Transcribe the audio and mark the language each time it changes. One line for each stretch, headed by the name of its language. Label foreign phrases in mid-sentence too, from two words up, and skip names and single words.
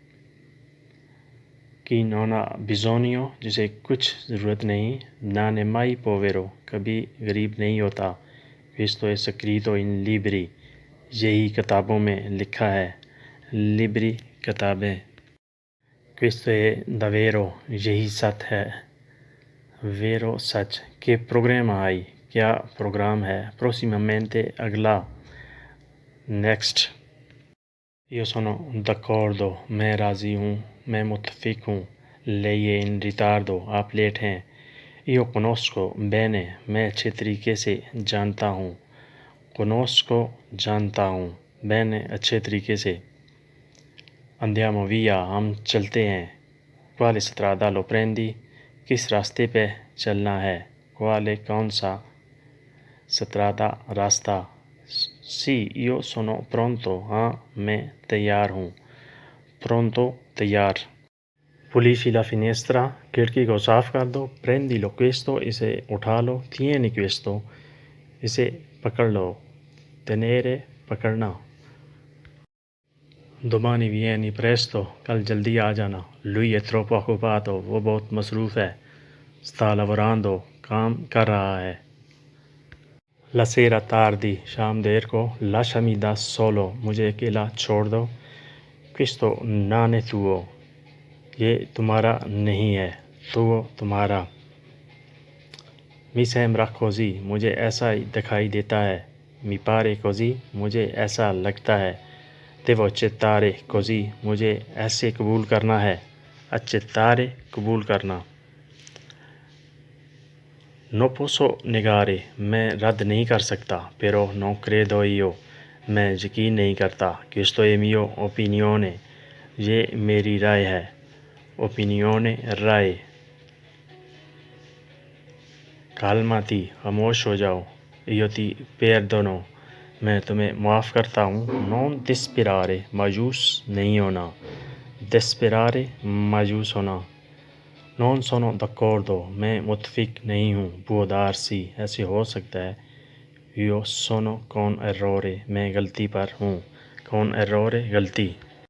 Italian: Chi non ha bisogno.
Urdu: جسے کچھ ضرورت نہیں.
Italian: Non è mai povero.
Urdu: کبھی غریب نہیں ہوتا.
Italian: Questo è scritto in libri.
Urdu: یہی کتابوں میں لکھا ہے. Libri کتابیں.
Italian: Questo è davvero.
Urdu: یہی سچ ہے.
Italian: Vero سچ. Che programma hai.
Urdu: کیا پروگرام ہے. Prossimamente اگلا.
Italian: Next. Io sono d'accordo.
Urdu: میں راضی ہوں. میں متفق ہوں.
Italian: Lei è in ritardo.
Urdu: آپ لیٹ ہیں.
Italian: Io conosco bene.
Urdu: میں اچھے طریقے سے جانتا ہوں. Conosco جانتا ہوں. Bene اچھے طریقے سے.
Italian: Andiamo via.
Urdu: ہم چلتے ہیں.
Italian: Quale strada lo prendi.
Urdu: کس راستے پہ چلنا ہے. Quale کون سا. Strada راستہ.
Italian: Sì, io sono pronto.
Urdu: ہاں میں تیار ہوں.
Italian: Pronto تیار. Pulisci la finestra.
Urdu: کھڑکی کو صاف کر دو.
Italian: Prendilo questo.
Urdu: اسے اٹھا لو.
Italian: Tieni questo.
Urdu: اسے پکڑ لو.
Italian: Tenere پکڑنا. Domani vieni presto.
Urdu: کل جلدی آ جانا.
Italian: Lui è troppo occupato.
Urdu: وہ بہت مصروف ہے.
Italian: Sta lavorando.
Urdu: کام کر رہا ہے.
Italian: La sera tardi.
Urdu: شام دیر کو.
Italian: Lasciami da solo.
Urdu: مجھے اکیلا چھوڑ دو.
Italian: Questo non è tuo.
Urdu: یہ تمہارا نہیں ہے. Tuo تمہارا.
Italian: Mi sembra così.
Urdu: مجھے ایسا ہی دکھائی دیتا ہے.
Italian: Mi pare così.
Urdu: مجھے ایسا لگتا ہے.
Italian: Devo accettare così.
Urdu: مجھے ایسے قبول کرنا ہے. Accettare قبول کرنا.
Italian: Non posso negare.
Urdu: میں رد نہیں کر سکتا.
Italian: Però non credo io.
Urdu: میں یقین نہیں کرتا.
Italian: Questo è mio opinione.
Urdu: یہ میری رائے ہے. Opinione رائے.
Italian: Calmati.
Urdu: خاموش ہو جاؤ.
Italian: Io ti perdono.
Urdu: میں تمہیں معاف کرتا ہوں.
Italian: Non desperare.
Urdu: مایوس نہیں ہونا. Desperare مایوس ہونا.
Italian: Non sono d'accordo.
Urdu: میں متفق نہیں ہوں.
Italian: Può darsi.
Urdu: ایسے ہو سکتا ہے.
Italian: Io sono con errore.
Urdu: میں غلطی پر ہوں.
Italian: Con errore غلطی.